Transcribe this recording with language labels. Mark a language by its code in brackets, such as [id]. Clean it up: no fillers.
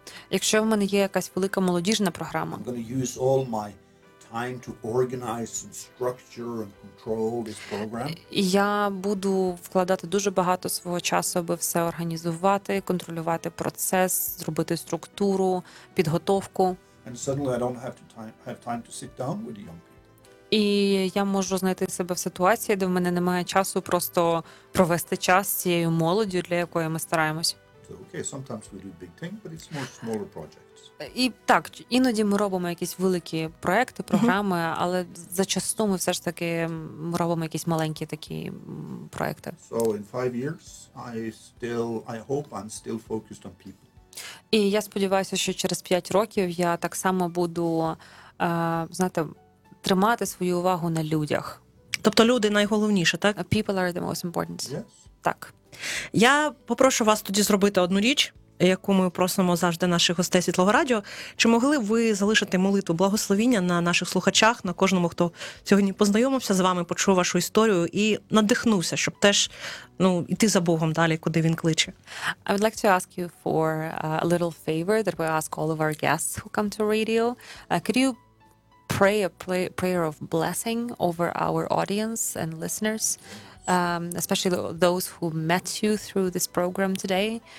[uk] якщо в мене є якась велика молодіжна програма, [en] I'm going to use all my time to organize and structure and control this program. [uk] Я буду вкладати дуже багато свого часу, аби все організувати, контролювати процес, зробити структуру, підготовку. [en] And suddenly I don't have time to sit down with the young people. [uk] І я можу знайти себе в ситуації, де в мене немає часу просто провести час з цією молоддю, для якої ми стараємось. [en] So, okay, sometimes we do big things, but it's more smaller projects. [uk] І так, іноді ми робимо якісь великі проекти, програми, але зачасту ми все ж таки робимо якісь маленькі такі проекти. [en] So in 5 years I hope I'm still focused on people. [uk] І я сподіваюся, що через 5 років я так само буду, знаєте, тримати свою увагу на людях. Тобто люди найголовніше, так? [en] People are the most important. Yes. [uk] Так. Я попрошу вас тоді зробити одну річ, яку ми просимо завжди наших гостей Світлого Радіо. Чи могли б ви залишити молитву благословіння на наших слухачах, на кожному, хто сьогодні познайомився з вами, почув вашу історію і надихнувся, щоб теж, ну, йти за Богом далі, куди він кличе? [en] I would like to ask you for a little favor that we ask all of our guests who come to radio. Could you pray a prayer of blessing over our audience and listeners, especially those who met you through this program today?